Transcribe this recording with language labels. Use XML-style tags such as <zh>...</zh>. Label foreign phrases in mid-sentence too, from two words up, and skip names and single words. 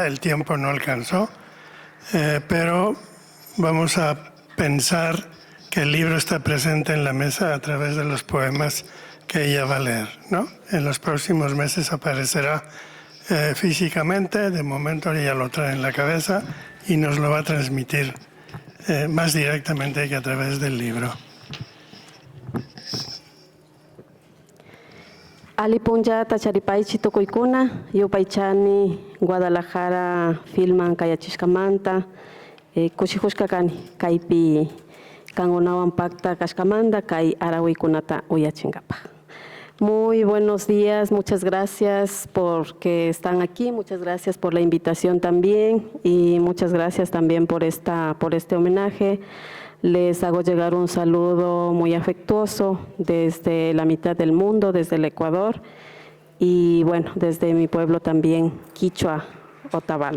<es>El tiempo no alcanzó, pero vamos a pensar que el libro está presente en la mesa a través de los poemas que ella va a leer, ¿no? En los próximos meses aparecerá físicamente, de momento ella lo trae en la cabeza y nos lo va a transmitir más directamente que a través del libro.</es> <qu>Alipunja tacharipaichi tokuykuna, yupaychani Guadalajara filman kayachishkamanta, kushijushkakani kaypi kangunawan pacta kashkamanda kay arawiykunata uyachinkapa.</qu> <es>Muy buenos días, muchas gracias porque están aquí, muchas gracias por la invitación también y muchas gracias también por este homenaje. Les hago llegar un saludo muy afectuoso desde la mitad del mundo, desde el Ecuador y bueno, desde mi pueblo también, Quichua, Otavalo.</es>